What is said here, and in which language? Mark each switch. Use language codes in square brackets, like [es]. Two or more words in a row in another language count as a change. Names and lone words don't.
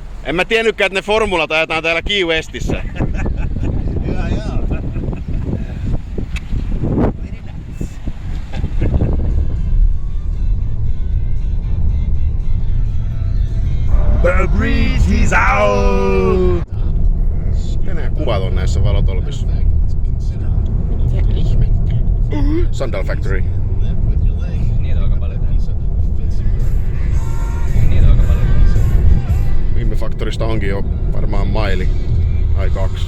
[fi] En mä tiennytkään, että ne formulat ajetaan täällä Key Westissä. Joo. [en] The breeze is out! [fi] Enää kuvat on näissä valotolpissa. Mitä ihmettä? Sandal Factory. Niitä on aika paljon. Niitä on aika paljon. Viime Factorista onkin jo varmaan maili tai 2.